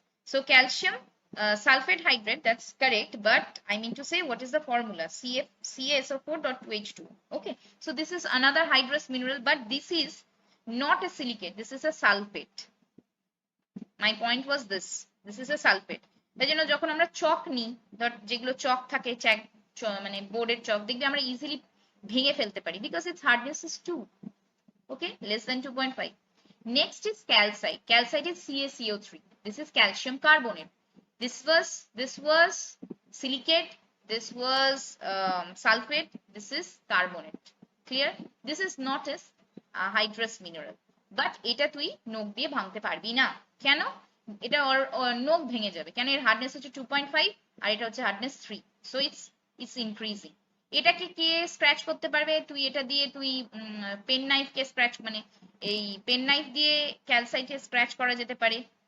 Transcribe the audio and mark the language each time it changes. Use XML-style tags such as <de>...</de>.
<en>So calcium sulfate hydrate, that's correct, but I mean to say, what is the formula? CaSO4.2H2O. Okay, so this is another hydrous mineral, but this is not a silicate, this is a sulfate. My point was this is a sulfate.</en> <bn>তাই জন্য যখন আমরা চক নিই, ধর যেগুলো চক থাকে, মানে বোর্ডের চক, দেখবি আমরা ইজিলি ভেঙে ফেলতে পারি,</bn> <en>Because its hardness is 2, okay, less than 2.5. Next is calcite. Calcite is CaCO3. This is calcium carbonate. This was silicate, this was sulfate, this is carbonate. Clear? This is not a hydrous mineral, but</en> <bn>এটা তুই নখ দিয়ে ভাঙতে পারবি না। কেন? এটা নখ ভেঙে যাবে। কেন? এর হার্ডনেস হচ্ছে 2.5 আর এটা হচ্ছে হার্ডনেস 3,</bn> <en>So it's increasing.</en> <bn>এটাকে কে স্ক্র্যাচ করতে পারবে? তুই এটা দিয়ে তুই পেন নাইফ কে স্ক্র্যাচ, মানে এই পেন নাইফ দিয়ে ক্যালসাইটে স্ক্র্যাচ করা যেতে পারে।</bn>